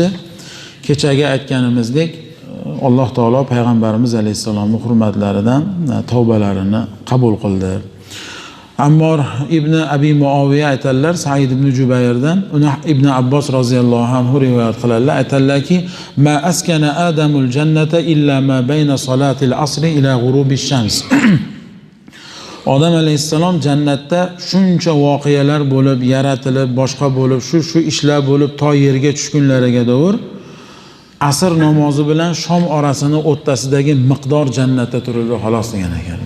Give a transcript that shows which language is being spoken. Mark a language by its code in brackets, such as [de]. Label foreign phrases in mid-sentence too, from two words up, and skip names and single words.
[uz] Kechagi aytganimizdek, Alloh taolo payg'ambarimiz alayhisolamning hurmatlaridan tavbalarini qabul qildi. Ammor ibn Abi Muaviya aytadilar, Said ibn Jubayrdan, uni Ibn Abbos [ar] رضي الله عنه [uz] rivoyat qiladilar. Aytadilarki, [ar] "ما أسكن آدم الجنة إلا ما بين صلاة العصر إلى غروب الشمس." [uz] Odam alayhissalom jannatda shuncha voqealar bo'lib, yaratilib, boshqa bo'lib, shu ishlar bo'lib, to yerga tushgunlariga davr asr namozi bilan shom orasini o'rtasidagi miqdor jannatda turadi xolos degan ekanlar.